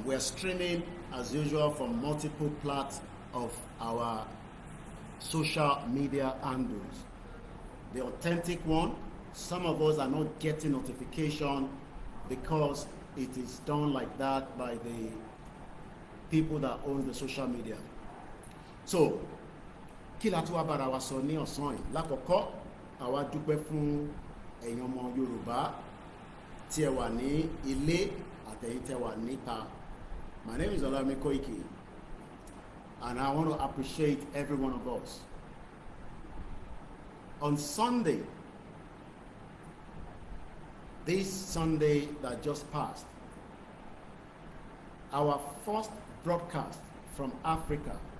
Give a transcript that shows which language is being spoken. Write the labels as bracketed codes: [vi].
[en] We're streaming as usual from multiple parts of our social media handles. The authentic one, some of us are not getting notification because it is done like that by the people that own the social media. [yo] So kí la tún wá bára wa sọ ní ọ̀sán yìí. Lákọ̀ọ́kọ́ àwa dúpẹ́ fún ẹ̀yin ọmọ Yorùbá tí ẹ wà ní ilé àtẹ̀yin tí ẹ wà níta. [en] My name is OLAYOMI KOIKI and I want to appreciate every one of us. On Sunday, this Sunday that just passed, our first broadcast from Africa.